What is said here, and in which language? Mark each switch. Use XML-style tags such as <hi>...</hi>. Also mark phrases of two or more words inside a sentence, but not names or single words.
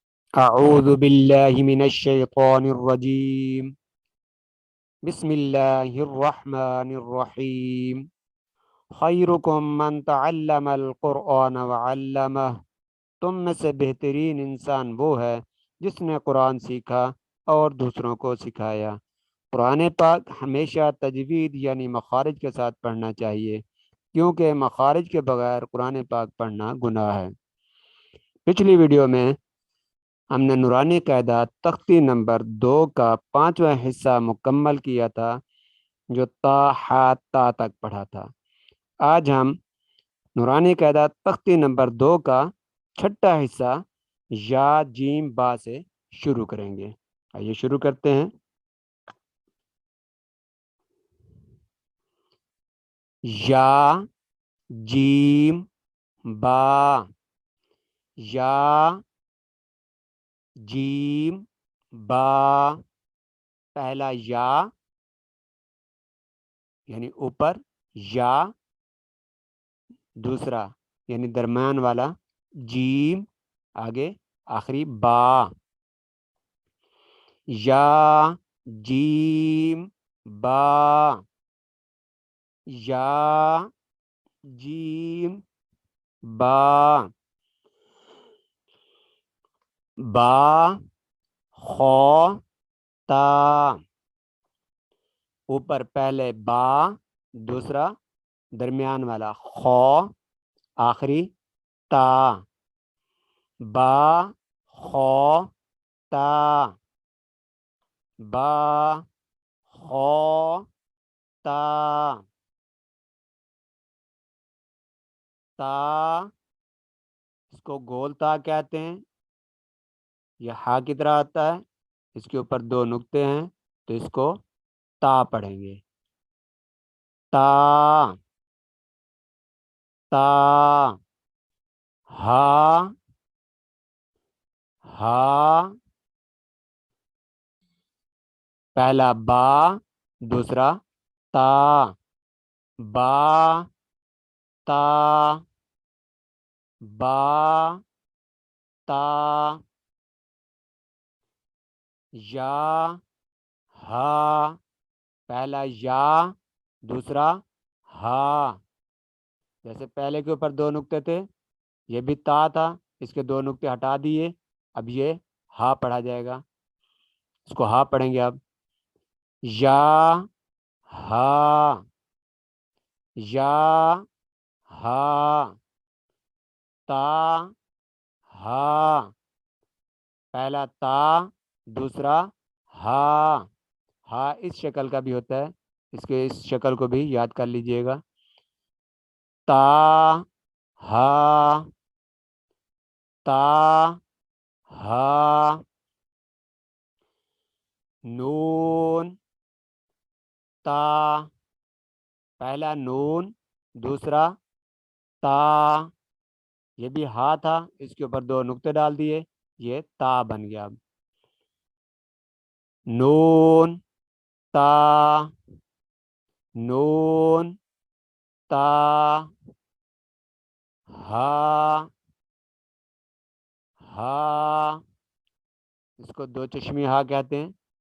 <ar>اعوذ باللہ من الشیطان الرجیم بسم اللہ الرحمن الرحیم خیرکم من تعلم القرآن وعلمہ،</ar> <ur>تم میں سے بہترین انسان وہ ہے جس نے قرآن سیکھا اور دوسروں کو سکھایا۔ قرآن پاک ہمیشہ تجوید یعنی مخارج کے ساتھ پڑھنا چاہیے، کیونکہ مخارج کے بغیر قرآن پاک پڑھنا گناہ ہے۔ پچھلی ویڈیو میں ہم نے نورانی قاعدہ تختی نمبر 2 کا 5واں حصہ مکمل کیا تھا، جو تا ہا تا تک پڑھا تھا۔ آج ہم نورانی قاعدہ تختی نمبر 2 کا 6واں حصہ یا جیم با سے شروع کریں گے۔ آئیے شروع کرتے ہیں۔ یا جیم با، یا جیم با، پہلا یا یعنی اوپر، یا دوسرا یعنی درمیان والا، جیم آگے آخری با، یا جیم با، یا جیم با، با خو تا، اوپر پہلے با، دوسرا درمیان والا خو، آخری تا، با خو تا، با خو تا، تا اس کو گول تا کہتے ہیں، یہ ہا کی طرح آتا ہے، اس کے اوپر 2 نقطے ہیں تو اس کو تا پڑھیں گے۔ تا، تا، ہا، ہا، پہلا با، دوسرا تا، با تا، با تا، یا ہا، پہلا یا، دوسرا ہا، جیسے پہلے کے اوپر 2 نقطے تھے، یہ بھی تا تھا، اس کے 2 نقطے ہٹا دیے، اب یہ ہا پڑھا جائے گا، اس کو ہا پڑھیں گے اب۔ یا ہا، یا ہا، تا ہا، پہلا تا، دوسرا ہا، ہا اس شکل کا بھی ہوتا ہے، اس شکل کو بھی یاد کر لیجئے گا۔ تا ہا، تا ہا، نون تا، پہلا نون، دوسرا تا، یہ بھی ہا تھا، اس کے اوپر 2 نقطے ڈال دیے، یہ تا بن گیا۔ اب نون تا، نون تا، ہا، ہا، اس کو 2 چشمی ہا کہتے ہیں،</ur>